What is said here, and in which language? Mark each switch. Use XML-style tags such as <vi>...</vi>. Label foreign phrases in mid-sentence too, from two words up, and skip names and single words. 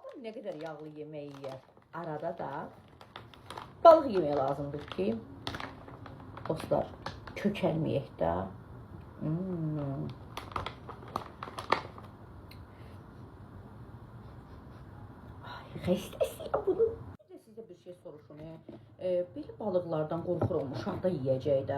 <tr>Ne kadar yağlı yemeği yer.</tr> <az>Arada da balık yemeği lazımdır ki dostlar kökəlməyək də. Ay, xəstəsiyəm bunu. Sizə bir şey soruşum. Belə balıqlardan qorxuram, uşaq da yeyəcək də.</az>